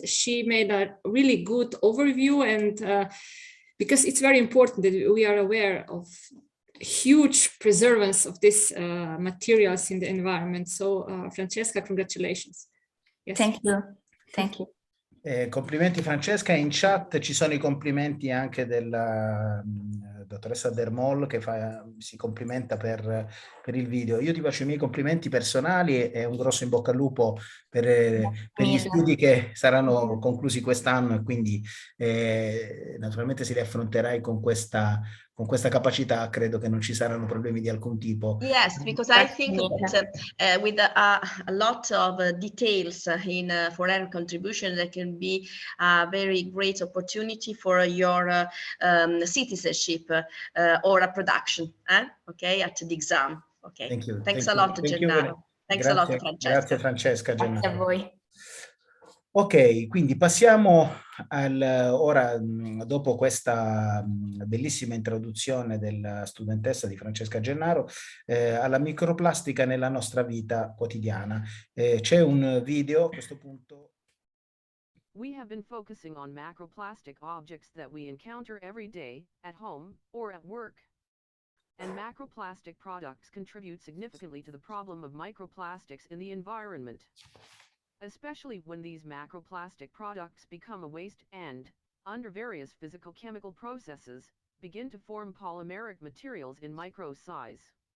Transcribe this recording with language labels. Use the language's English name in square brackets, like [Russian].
[English] She made a really good overview, and because it's very important that we are aware of huge preservance of these materials in the environment. So Francesca, congratulations. Yes. Thank you. Thank you. [Italian] Complimenti Francesca, in chat ci sono i complimenti anche della dottoressa Dermol che si complimenta per il video. Io ti faccio i miei complimenti personali e un grosso in bocca al lupo per gli studi che saranno conclusi quest'anno, e quindi naturalmente se li affronterai con questa capacità, credo che non ci saranno problemi di alcun tipo. [English] Yes, because I think that with a lot of details for our contribution, that can be a very great opportunity for your citizenship or a production, okay, at the exam. Okay. Thank you. Thanks a lot, Gennaro. Thanks a lot, Francesca. [Italian] Grazie Francesca Gennaro. Grazie a voi. Ok, quindi passiamo ora, dopo questa bellissima introduzione della studentessa di Francesca Gennaro, alla microplastica nella nostra vita quotidiana. C'è un video a questo punto. [English] We have been focusing on macroplastic objects that we encounter every day, at home, or at work. And macroplastic products contribute significantly to the problem of microplastics in the environment, especially when these macroplastic products become a waste and, under various physical-chemical processes, begin to form polymeric materials in micro size.